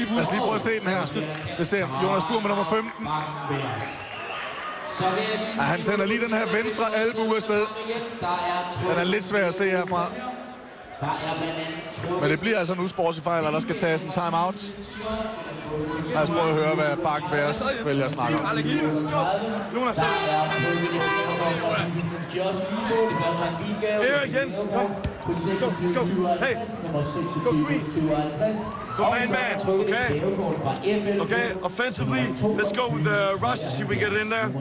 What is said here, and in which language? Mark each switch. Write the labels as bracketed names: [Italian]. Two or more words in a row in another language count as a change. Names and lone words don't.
[Danish] Lad os lige prøve at se den her. Det ser Jonas Buhr med nummer 15. Ja, han sender lige den her venstre albue afsted. Den er lidt svær at se herfra. Men det bliver altså en usportslig fejl, og der skal tages en timeout. Lad os prøve at høre, hvad Bakkenbergs vælger at snakke om. [English] Here, Jens, come. Let's go. Hey, go green. Go man, okay? Okay, offensively, let's go with the rush and see if we get it in there.